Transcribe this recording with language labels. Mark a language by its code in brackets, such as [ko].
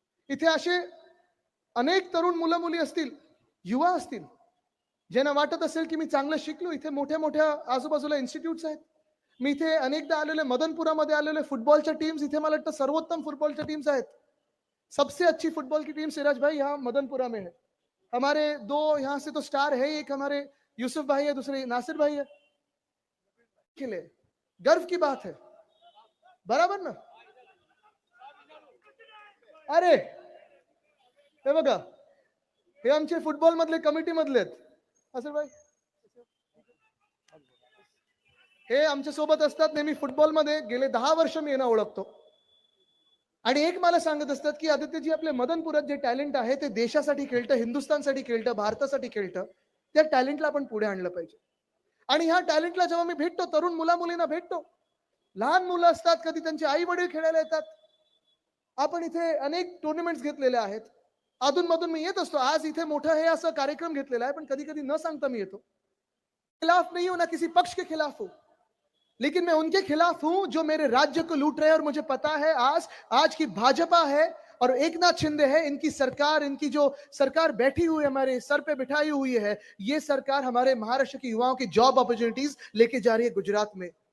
[mr] इथे असे अनेक तरुण मुलं मुली असतील, युवा असतील, ज्यांना वाटत असेल की मी चांगलं शिकलो, इथे मोठ्या मोठ्या आजूबाजूला इन्स्टिट्यूट्स आहेत, मी इथे अनेकदा आलेले, मदनपुरामध्ये आलेले फुटबॉलच्या टीम्स, इथे मला वाटतं सर्वोत्तम फुटबॉलच्या टीम्स आहेत। [hi] सबसे अच्छी फुटबॉल की टीम सिराज भाई यहाँ मदनपुरा में है। हमारे 2 यहाँ से तो स्टार है, एक हमारे यूसुफ भाई है, दूसरे नासिर भाई है। के लिए गर्व की बात है, बराबर ना? [mr] अरे हे बघा, हे आमचे फुटबॉल मधले कमिटी मधले आहेत, नासिर भाई हे आमच्या सोबत असतात नेहमी फुटबॉल मध्ये, गेले 10 वर्ष मी यांना ओळखतो। आणि एक मला सांगत असतात की आदित्यजी आपले मदनपुरात जे टॅलेंट आहे ते देशासाठी खेळतं, हिंदुस्थानसाठी खेळतं, भारतासाठी खेळतं, त्या टॅलेंटला आपण पुढे आणलं पाहिजे। आणि ह्या टॅलेंटला जेव्हा मी भेटतो, तरुण मुला मुलींना भेटतो, लहान मुलं असतात, कधी त्यांचे आई वडील खेळायला येतात, आपण इथे अनेक टुर्नामेंट्स घेतलेले आहेत, अधून मधून मी येत असतो। आज इथे मोठा हे असं कार्यक्रम घेतलेला आहे, पण कधी कधी न सांगता मी येतो। [hi] खिलाफ नहीं हूं, ना किसी पक्ष के खिलाफ हूं, लेकिन मैं उनके खिलाफ हूं जो मेरे राज्य को लूट रहे हैं। और मुझे पता है आज की भाजपा है और एकनाथ शिंदे है, इनकी सरकार, इनकी जो सरकार बैठी हुई हमारे सर पे बिठाई हुई है, ये सरकार हमारे महाराष्ट्र के युवाओं की जॉब अपॉर्चुनिटीज लेके जा रही है गुजरात में।